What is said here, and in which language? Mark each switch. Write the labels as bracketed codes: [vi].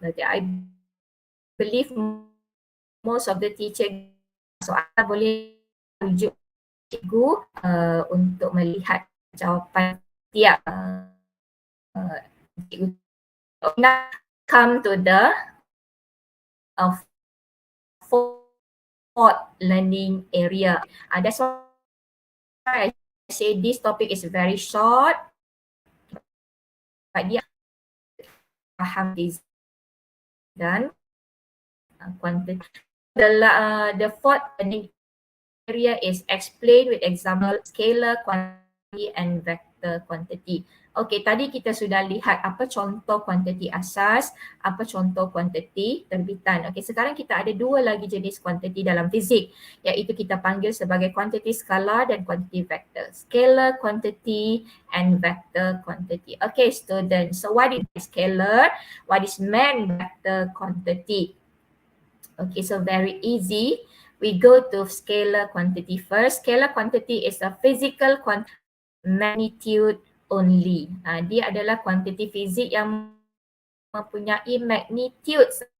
[en] I believe most of the teacher, [ms] so anda boleh rujuk cikgu untuk melihat jawapan tiap cikgu. [en] Now come to the fourth learning area. That's why I say this topic is very short, but [ms] dia faham dan [en] quantity. The fourth learning area is explained with example scalar quantity and vector quantity. [ms] Okay, tadi kita sudah lihat apa contoh kuantiti asas, apa contoh kuantiti terbitan. Okay, sekarang kita ada dua lagi jenis kuantiti dalam fizik, iaitu kita panggil sebagai kuantiti skalar dan kuantiti vektor. [en] Scalar quantity and vector quantity. Okay, students. So what is scalar? What is meant vector quantity? Okay, so very easy. We go to scalar quantity first. Scalar quantity is a physical magnitude only. [ms] Dia adalah kuantiti fizik yang mempunyai magnitude